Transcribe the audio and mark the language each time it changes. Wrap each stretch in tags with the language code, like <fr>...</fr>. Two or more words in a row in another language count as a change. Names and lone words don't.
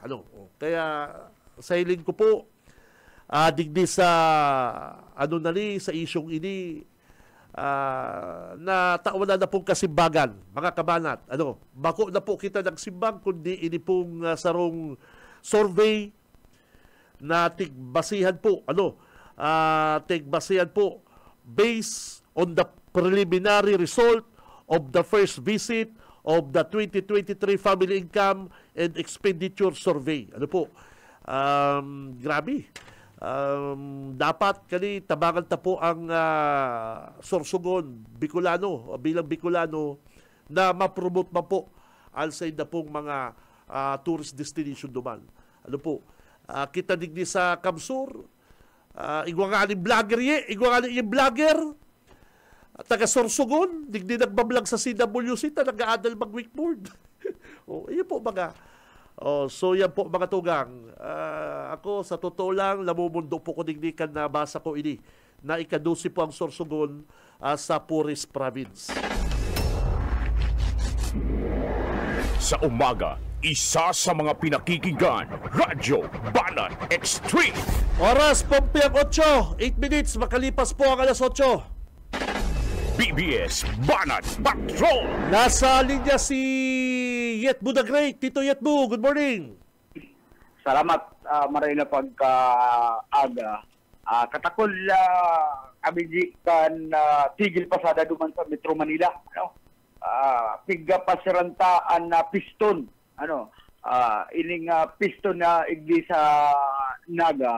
<bik>Kaya sa hiling ko po, digdi sa sa isyong ini, na taon na pong kasimbagan, mga kabanat. Bako na po kita nagsimbang, kundi ini pong sarong survey na tigbasihan po, tigbasihan po</bik> <en>based on the preliminary result of the first visit of the 2023 Family Income and Expenditure Survey.</en> <bik>Grabe. Dapat kani tabangan ta po ang Sorsogon, Bicolano, bilang Bicolano, na ma-promote pa po alsay na pong mga tourist destination duman. Kita digdi sa Kamsur, igwa nga ni vlogger yung vlogger, taga Sorsogon, digdi nagbablog sa CWC, nag-aadal mag-wakeboard. Iyon po mga. So yan po mga tugang. Ako</bik> <tl>sa totoo lang,</tl> <bik>namumundo po ko digdikan na basa ko ini, na ika-12 po ang Sorsogon sa poorest province.</bik> <tl>Sa umaga, isa sa mga pinakikinggan, Radyo Banat Extreme. Oras, Pompeyang 8 minutes, makalipas po ang alas 8. BBS Banat Patrol. Nasa linya si Yetbu the Great.</tl> <en>Tito Yetbu, good morning.</en> <bik>Salamat, maray na pagka-aga. Katakol abigi kan tigil pasada duman sa Metro Manila. Piga pasirantaan na piston. Ining piston na igli sa Naga.</bik>